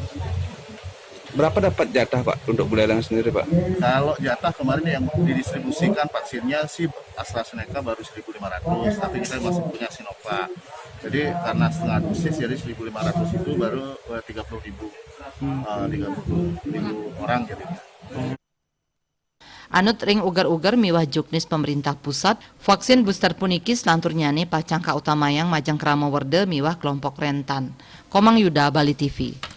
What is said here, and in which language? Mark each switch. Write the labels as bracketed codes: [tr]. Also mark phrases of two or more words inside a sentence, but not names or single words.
[id] Berapa dapat jatah Pak untuk Buleleng sendiri Pak? Kalau jatah kemarin yang didistribusikan vaksinnya sih AstraZeneca baru 1.500, tapi kita masih punya Sinovac. Jadi karena setengah dosis jadi 1.500 itu baru 30.000 orang jadinya. [ban] Anut ring ugar-ugar miwah juknis pemerintah pusat, vaksin booster puniki selantur nyane pacang kautamayang majang krama werde miwah kelompok rentan. Komang Yuda, Bali TV.